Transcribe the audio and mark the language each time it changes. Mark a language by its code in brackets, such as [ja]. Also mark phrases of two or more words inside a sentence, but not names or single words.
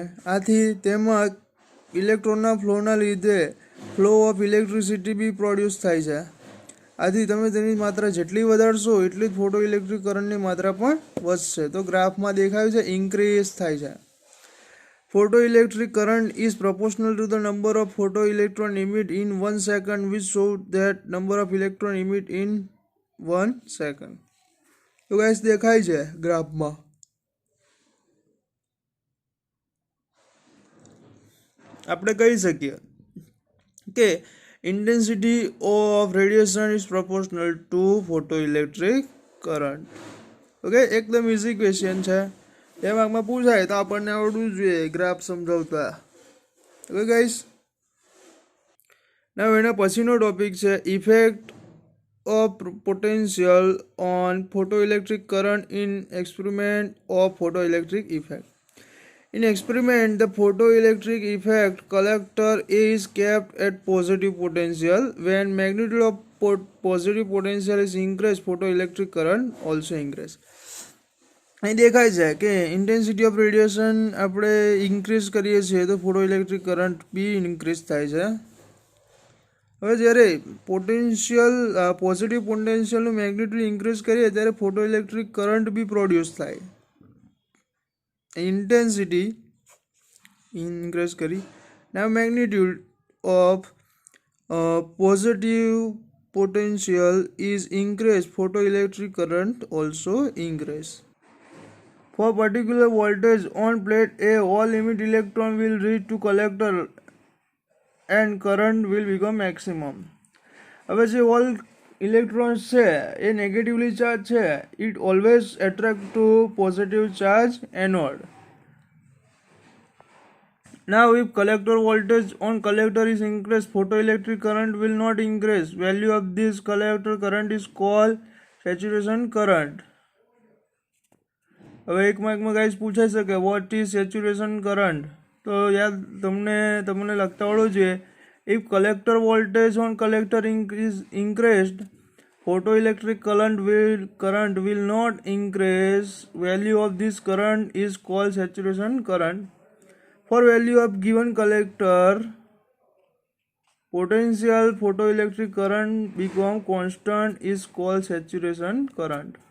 [gu] આથી તેમાં ઇલેક્ટ્રોનના ફ્લોના લીધે [en] flow of electricity [gu] બી પ્રોડ્યુસ થાય છે. આથી તમે તેની માત્રા જેટલી વધારશો એટલી જ ફોટો ઇલેક્ટ્રિક કરંટની માત્રા પણ વધશે. તો ગ્રાફમાં દેખાયું છે ઇન્ક્રીઝ થાય છે. [en] photo electric current is proportional to the number of photo electron emit in 1 second, which show that number of electron emit in 1 second. [gu] તો ગાઈસ દેખાય છે ગ્રાફમાં. આપણે કહી શકીએ કે [en] intensity of radiation is proportional to photo electric current. [gu] ઓકે, એકદમ [en] easy question [gu] છે. એ માર્કમાં પૂછાય તો આપણને આવડવું જોઈએ ગ્રાફ સમજાવતા. [en] okay guys, [gu] ના એના પછીનો ટોપિક છે [en] effect of potential on photo electric current in experiment of photo electric effect. In experiment, the photoelectric effect collector is kept at positive potential. When magnitude of positive potential is increased, photoelectric current also increase. [gu] અહીં દેખાય છે કે [en] intensity of radiation [gu] આપણે ઇન્ક્રીઝ કરીએ છીએ તો [en] photo electric current [gu] બી ઇન્ક્રીઝ થાય છે. હવે જ્યારે પોઝિટિવ પોટેન્શિયલનું મેગ્નિટ્યુડ ઇન્ક્રીઝ કરીએ ત્યારે [en] photo electric current [gu] બી પ્રોડ્યુસ થાય. [en] intensity increase करी. Now magnitude of positive potential is increased, photoelectric current also increase. For particular voltage on plate A, all emit electron will reach to collector and current will become maximum. [gu] હવે જે [en] all electrons [gu] છે એ [en] negatively charged છે, it always attract to positive charge anode. Now if collector voltage on collector is increased, photoelectric current will not increase. Value of this collector current is called saturation current. [gu] હવે એક માર્કમાં ગાઈસ પૂછાઈ શકે [en] what is saturation current. [gu] તો યાદ તમને લગતા આવડવું જોઈએ. [en] if collector voltage on collector is increased, photoelectric current will not increase. Value of this current is called saturation current. For value of given collector, potential photoelectric current become constant is called saturation current.